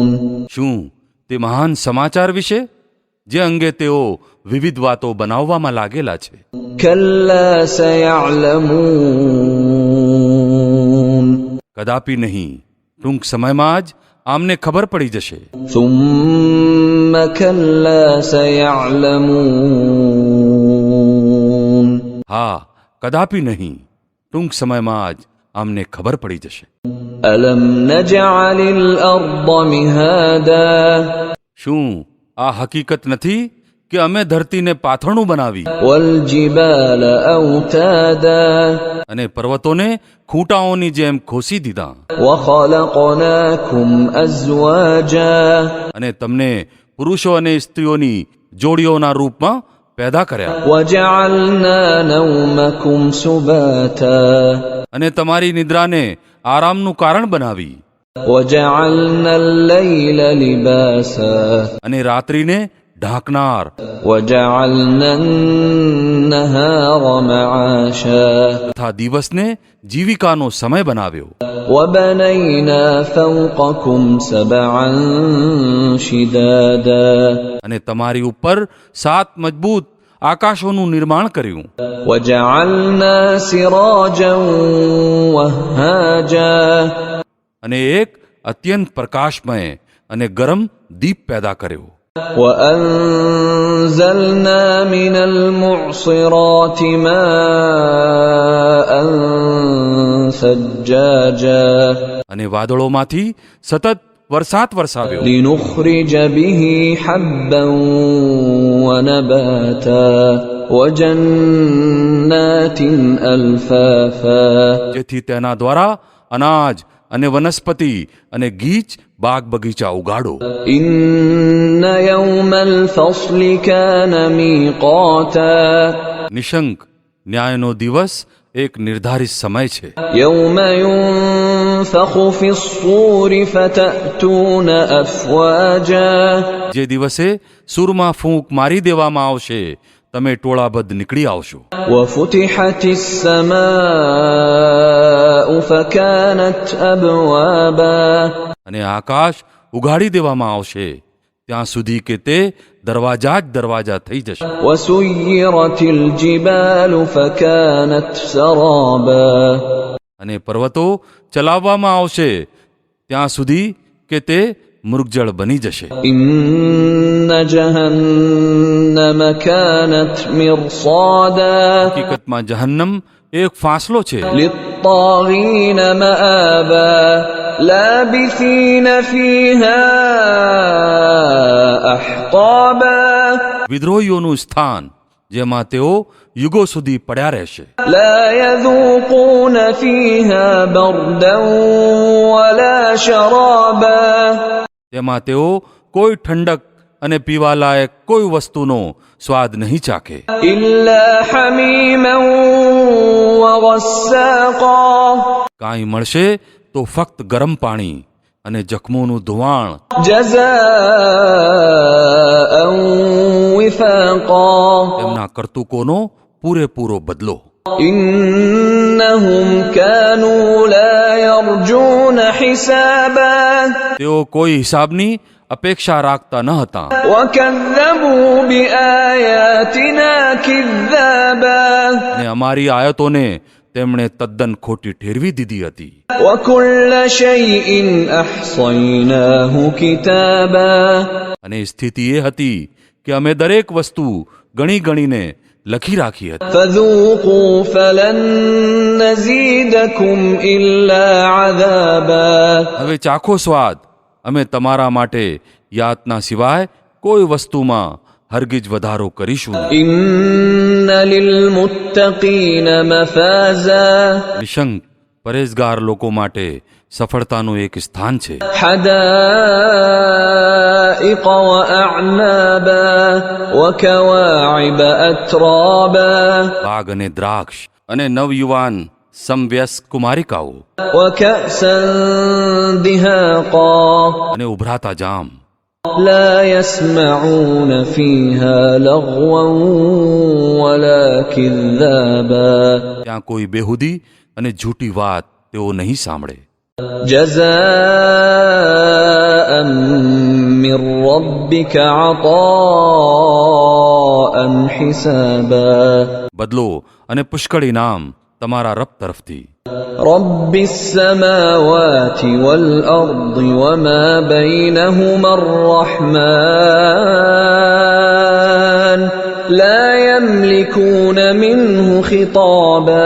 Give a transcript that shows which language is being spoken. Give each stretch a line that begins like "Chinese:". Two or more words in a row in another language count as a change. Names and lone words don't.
Gujarati: શું તે મહાન સમાચાર વિશે જે અંગે તેઓ વિવિધ વાતો બનાવવામાં લાગેલા છે?
Arabic: كلا سيعلمون.
Gujarati: કદાપી નહીં, ટૂંક સમયમાં જ આમને ખબર પડી જશે.
Arabic: ثم كلا سيعلمون.
Gujarati: હા, કદાપી નહીં, ટૂંક સમયમાં જ આમને ખબર પડી જશે.
Arabic: ألم نجعل الأرض مهادا.
Gujarati: શું આ હકીકત નથી કે અમે ધરતીને પાથરણું બનાવી
Arabic: والجبال أوتادا.
Gujarati: અને પર્વતોને ખૂંટાઓની જેમ ખોસી દીધા
Arabic: وخلقناكم أزواجا.
Gujarati: અને તમને પુરુષો અને સ્ત્રીઓની જોડીઓના રૂપમાં પેદા કર્યા
Arabic: وجعلنا نومكم سباتا.
Gujarati: અને તમારી નિદ્રાને આરામનું કારણ બનાવી
Arabic: وجعلنا الليل لباسا.
Gujarati: અને રાત્રિને ઢાંકનાર
Arabic: وجعلنا النهار معاشا.
Gujarati: તથા દિવસને જીવિકાનો સમય બનાવ્યો
Arabic: وبنينا فوقكم سبعا شدادا.
Gujarati: અને તમારી ઉપર 7 મજબૂત આકાશોનું નિર્માણ કર્યું
Arabic: وجعلنا سراجا وهاجا.
Gujarati: અને એક અત્યંત પ્રકાશમય અને ગરમ દીપ પેદા કર્યો
Arabic: وأنزلنا من المعصرات ماء ثجاجا.
Gujarati: અને વાદળોમાંથી સતત વરસાદ વરસાવ્યો
Arabic: لنخرج به حبا ونباتا وجنات ألفافا.
Gujarati: જેથી તેના દ્વારા અનાજ અને વનસ્પતિ અને ગીચ બાગ બગીચા ઉગાડો
Arabic: إن يوم الفصل كان ميقاتا.
Gujarati: નિશંક ન્યાયનો દિવસ એક નિર્ધારિત સમય છે
Arabic: يوم ينفخ في الصور فتأتون أفواجا.
Gujarati: જે દિવસે સૂરમાં ફૂંક મારી દેવામાં આવશે તમે ટોળાબદ્ધ નીકળી આવશો
Arabic: وفتحت السماء فكانت أبوابا.
Gujarati: અને આકાશ ઉઘાડી દેવામાં આવશે ત્યાં સુધી કે તે દરવાજા જ દરવાજા થઈ જશે
Arabic: وسيرت الجبال فكانت سرابا.
Gujarati: અને પર્વતો ચલાવવામાં આવશે ત્યાં સુધી કે તે મૃગજળ બની જશે
Arabic: إن جهنم كانت مرصادا.
Gujarati: હકીકતમાં જહન્નમ એક ફાંસલો છે
Arabic: للطاغين مآبا. لابثين فيها أحقابا.
Gujarati: વિદ્રોહીઓનું સ્થાન જેમાં તેઓ યુગો સુધી પડ્યા રહેશે
Arabic: لا يذوقون فيها بردا ولا شرابا.
Gujarati: તેમાં તેઓ કોઈ ઠંડક અને પીવાલાયક કોઈ વસ્તુનો સ્વાદ નહીં ચાખે
Arabic: إلا حميما وغساقا.
Gujarati: કાંઈ મળશે તો ફક્ત ગરમ પાણી અને જખમોનું ધુવાણ
Arabic: جزاء وفاقا.
Gujarati: તેમના કરતૂકોનો પૂરેપૂરો બદલો
Arabic: إنهم كانوا لا يرجون حسابا.
Gujarati: તેઓ કોઈ હિસાબની અપેક્ષા રાખતા ન હતા
Arabic: وكذبوا بآياتنا كذابا.
Gujarati: અને અમારી આયતોને તેમણે તદ્દન ખોટી ઠેરવી દીધી હતી
Arabic: وكل شيء أحصيناه كتابا.
Gujarati: અને સ્થિતિ એ હતી કે અમે દરેક વસ્તુ ગણી ગણીને લખી રાખી હતી
Arabic: فذوقوا فلن نزيدكم إلا عذابا.
Gujarati: હવે ચાખો સ્વાદ અમે તમારા માટે યાતના સિવાય કોઈ વસ્તુમાં હરગીજ વધારો કરીશું નહીં.
Arabic: إن للمتقين مفازا
Gujarati: નિશંક પરેઝગાર લોકો માટે સફળતાનું એક સ્થાન છે.
Arabic: حدائق وأعنابا وكواعب أترابا
Gujarati: બાગ અને દ્રાક્ષ અને નવયુવાન સમવ્યસ્ક કુમારિકાઓ
Arabic: وكأسا دهاقا
Gujarati: અને ઉભરાતા જામ.
Arabic: لا يسمعون فيها لغوا ولا كذابا
Gujarati: ત્યાં કોઈ બેહુદી અને જૂઠી વાત તેઓ નહીં સાંભળે.
Arabic: جزاء من ربك عطاء حسابا
Gujarati: બદલો અને પુષ્કળ ઇનામ તમારા રબ તરફથી.
Arabic: رب السماوات والأرض وما بينهما الرحمن لا يملكون منه خطابا